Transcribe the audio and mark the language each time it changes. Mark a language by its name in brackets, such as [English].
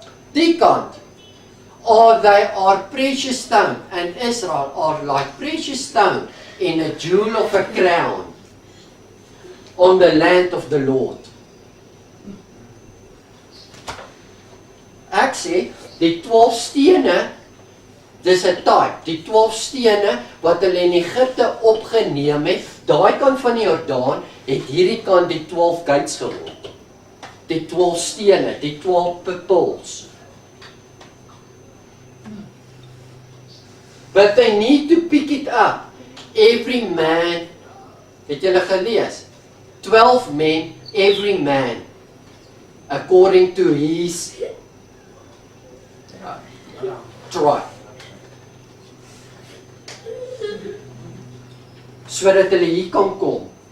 [Afrikaans] Die kant, [English] they are precious stone, and Israel are like precious stone in a jewel of a crown on the land of the Lord. [Afrikaans] Ek sê, die 12 stene, dis 'n type, die 12 stene wat hulle in Egypte opgeneem het, daai kant van die Jordaan, het hierdie kant die 12 gates geword. Die 12 stene, die 12 poles. [English] But they need to pick it up. Every man, [Afrikaans] het julle gelees? [English] 12 men, every man, according to his tribe. [Afrikaans] Sodat hulle hier kan kom.